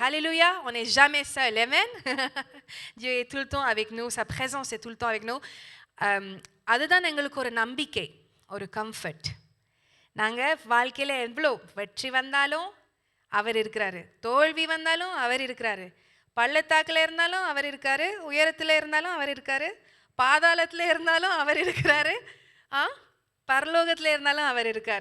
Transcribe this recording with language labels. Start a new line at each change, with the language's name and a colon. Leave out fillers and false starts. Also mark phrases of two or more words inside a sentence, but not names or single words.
French: Alléluia, on n'est jamais seul. Amen. Dieu est tout le temps avec nous, sa présence est tout le temps avec nous.
Tamil: அதுதான் எங்களுக்கு ஒரு நம்பிக்கை, ஒரு கம்ஃபர்ட். நாங்கள் வாழ்க்கையில் எவ்வளோ வெற்றி வந்தாலும் அவர் இருக்கிறாரு, தோல்வி வந்தாலும் அவர் இருக்கிறாரு, பள்ளத்தாக்கில் இருந்தாலும் அவர் இருக்காரு, உயரத்தில் இருந்தாலும் அவர் இருக்காரு, பாதாளத்தில் இருந்தாலும் அவர் இருக்கிறாரு, பரலோகத்தில் இருந்தாலும் அவர் இருக்காரு.